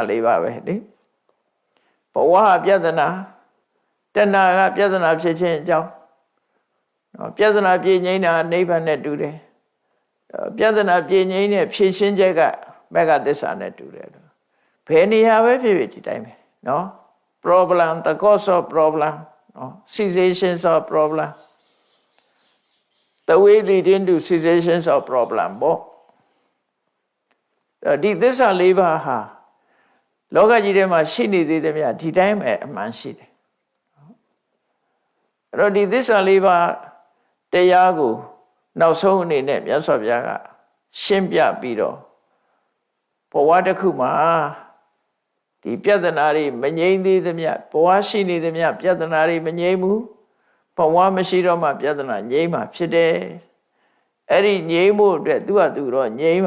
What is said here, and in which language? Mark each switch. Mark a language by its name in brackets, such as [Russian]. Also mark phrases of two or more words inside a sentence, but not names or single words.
[Burmese] ၄ပါးပဲလေဘဝပြဿနာတဏှာကပြဿနာဖြစ်ခြင်းအကြောင်းပြဿနာပြေငြိမ်းတာနိဗ္ဗာန်နဲ့တူတယ်ပြဿနာပြေငြိမ်းတဲ့ဖြေရှင်းချက်ကမဂ္ဂသစ္စာနဲ့တူတယ်ဘယ်နေရာပဲဖြစ်ဖြစ်ဒီတိုင်းပဲနော် [English] problem the cause of problem [Burmese] နော် [English] cessations of problem the way leading to cessations of problem [Burmese] ပေါ့ ဒီသစ္စာ၄ပါးဟာလောကကြီးထဲမှာရှိနေသေးတယ်ဗျာဒီတိုင်းပဲအမှန်ရှိတယ်အဲ့တော့ဒီ သစ္စာ၄ပါးတရားကိုနောက်ဆုံးအနေနဲ့မြတ်စွာဘုရားကရှင်းပြပြီးတော့ဘဝတစ်ခုမှာဒီပြဿနာတွေမငြိမ်းသေးသမျှဘဝရှိနေသမျှပြဿနာတွေမငြိမ်းဘူးဘဝမရှိတော့မှပြဿနာငြိမ်းမှဖြစ်တယ်အဲ့ဒီငြိမ်းမှုအတွက်သူ့ဟာသူတော့ငြိမ်းမှာ